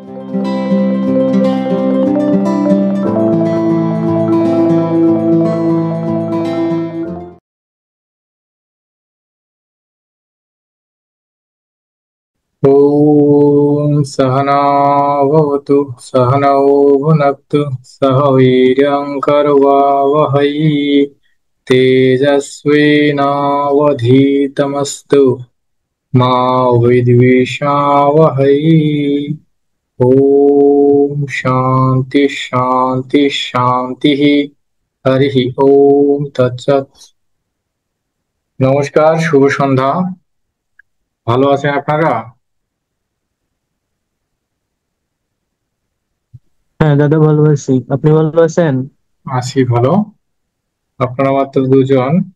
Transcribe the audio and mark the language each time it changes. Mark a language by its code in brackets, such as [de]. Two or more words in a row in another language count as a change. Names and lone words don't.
[sa] ॐ सहना भवतु सहनौ भुनक्तु सह वीर्यं करवावहै तेजस्विनावधीतमस्तु मा विद्विषावहै। ॐ शान्ति शान्ति शान्तिः। हरिः ॐ तत्सत्। [bn] নমস্কার, শুভ সন্ধ্যা। ভালো আছেন আপনারা? হ্যাঁ দাদা, ভালো আছি। আপনি ভালো আছেন? আছি ভালো। আপনারা মাত্র দুজন।